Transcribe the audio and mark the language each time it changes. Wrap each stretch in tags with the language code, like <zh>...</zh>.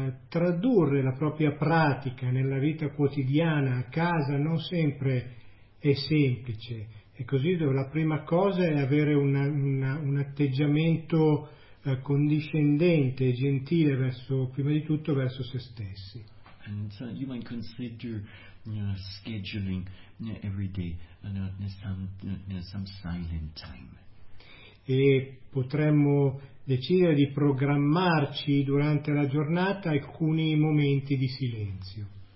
<it>Tradurre la propria pratica nella vita quotidiana a casa non sempre è semplice, e così la prima cosa è avere un atteggiamento condiscendente e gentile prima di tutto verso se stessi.</it> <en>And so you might consider scheduling every day some silent time.</en> <it>E potremmo decidere di programmarci durante la giornata alcuni momenti di silenzio.</it>